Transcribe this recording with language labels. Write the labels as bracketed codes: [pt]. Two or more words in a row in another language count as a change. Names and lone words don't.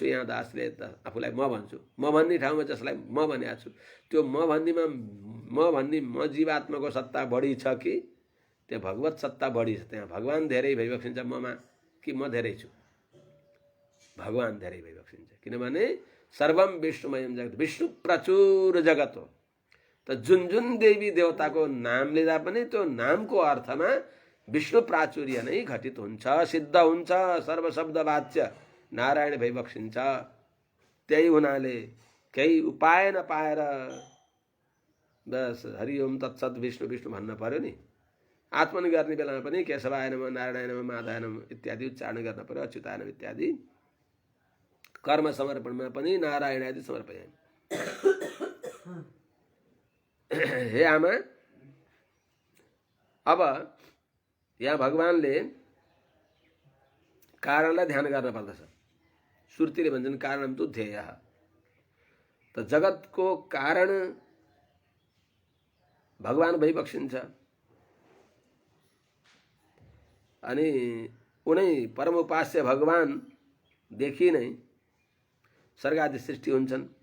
[ne] यहाँ दासले त आफूलाई म भन्छु, म भन्ने ठाउँमा जसलाई म भनेको छु त्यो म भन्ने जीवात्माको सत्ता बढी छ कि त्यो भगवत सत्ता बढी छ? त्यहाँ भगवान धेरै भइबक्सिन्छ ममा कि म धेरै छु? भगवान धेरै भइबक्सिन्छ, किनभने [sa] सर्वम विष्णुमयम जगत, [ne] विष्णु प्रचुर जगत हो। त जुन जुन देवी देवताको नाम लिँदा पनि त्यो नामको अर्थमा विष्णु प्राचुर्य नै घटित हुन्छ, सिद्ध हुन्छ। सर्वशब्द वाच्य नारायण भई बक्सिन्छ। त्यही हुनाले केही उपाय नपाएर बस [sa] हरिओम तत्सत विष्णु विष्णु [ne] भन्न पर्यो नि। आत्मन गर्ने बेलामा पनि [sa] केशवाय नमः, नारायण नमः, माधवाय नमः [ne] इत्यादि उच्चारण गर्न पर्यो, [sa] अच्युताय नमः इत्यादि। [ne] कर्म समर्पणमा पनि [sa] नारायण आदि समर्पयामि। [ne] हे आमा, अब यहाँ भगवानले कारणलाई ध्यान गर्न पर्दछ। श्रुतिले भन्छन् [sa] कारणम तु ध्येयः। [ne] त जगतको कारण भगवान भइबक्सिन्छ अनि उनै परम उपास्य भगवान देखि नै स्वर्ग आदि सृष्टि हुन्छन्।